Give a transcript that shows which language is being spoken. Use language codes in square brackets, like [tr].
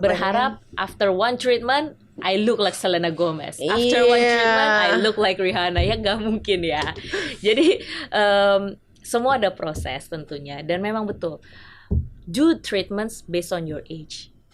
[en] Berharap after one treatment I look like Selena Gomez. After one treatment I look like Rihanna. [id] Ya nggak mungkin ya. Jadi semua ada proses tentunya. Dan memang betul, [en] do treatments based on your age.